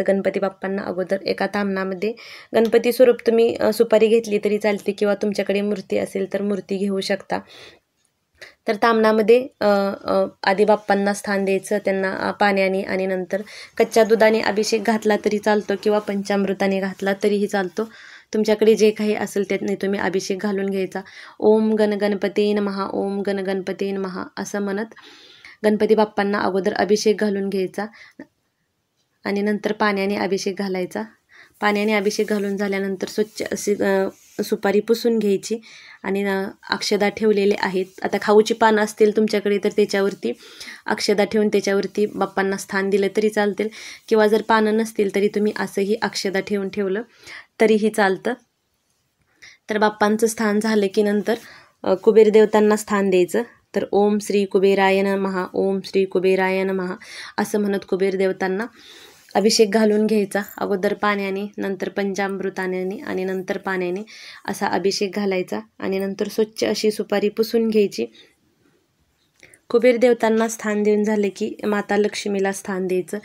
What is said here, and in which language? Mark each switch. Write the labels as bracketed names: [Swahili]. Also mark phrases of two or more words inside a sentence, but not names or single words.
[Marathi] गणपती बाप्पांना अगोदर एका ताम्हणामध्ये गणपती स्वरूप तुम्ही सुपारी घेतली तरी चालते किंवा तुमच्याकडे मूर्ती असेल तर मूर्ती घेऊ शकता. तर ताम्हणामध्ये आधी बाप्पांना स्थान द्यायचं, त्यांना पाण्याने आणि नंतर कच्च्या दुधाने अभिषेक घातला तरी चालतो किंवा पंचामृताने घातला तरीही चालतो. तुमच्याकडे जे काही असेल त्याने तुम्ही अभिषेक घालून घ्यायचा. [Sanskrit] ओम गण गणपते नमः, ओम गण गणपते नमः [Marathi] असं म्हणत गणपती बाप्पांना अगोदर अभिषेक घालून घ्यायचा आणि नंतर पाण्याने अभिषेक घालायचा. पाण्याने अभिषेक घालून झाल्यानंतर स्वच्छ अशी सुपारी पुसून घ्यायची आणि अक्षदा ठेवलेले आहेत. आता खाऊची पानं असतील तुमच्याकडे तर त्याच्यावरती अक्षदा ठेवून त्याच्यावरती बाप्पांना स्थान दिलं तरी चालतील किंवा जर पानं नसतील तरी तुम्ही असंही अक्षदा ठेवलं तरीही चालतं. तर बाप्पांचं स्थान झालं की नंतर कुबेर देवतांना स्थान द्यायचं. तर [Sanskrit] ओम श्री कुबेराय नमः, ओम श्री कुबेराय नमः [Marathi] असं म्हणत कुबेर देवतांना अभिषेक घालून घ्यायचा. अगोदर पाण्याने, नंतर पंचामृताने आणि नंतर पाण्याने असा अभिषेक घालायचा आणि नंतर स्वच्छ अशी सुपारी पुसून घ्यायची. कुबेर देवतांना स्थान देऊन झाले की माता लक्ष्मीला स्थान द्यायचं.